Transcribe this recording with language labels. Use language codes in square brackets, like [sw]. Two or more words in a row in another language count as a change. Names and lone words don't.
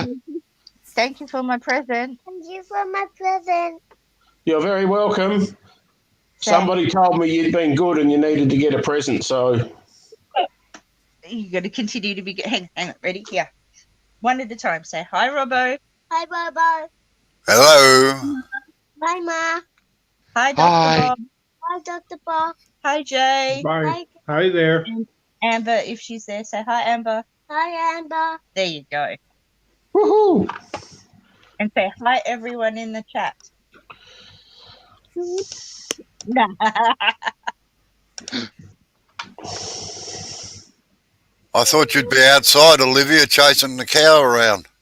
[en] Thank you for my present. Thank you for my present. You're very welcome. Somebody told me you'd been good and you needed to get a present, so You're going to continue to be good. Hang on. Ready? Here. One at a time. Say hi, Robbo. Hi, Baba. Hello. Hi, Ma. Hi, Dr. Hi. Bob. Hi, Dr. Bob. Hi, Jay. Bye. Hi there. Amber, if she's there, say hi, Amber. Hi, Amber. There you go. woohoo! And say hi, everyone in the chat. I thought you'd be outside, Olivia, chasing the cow around.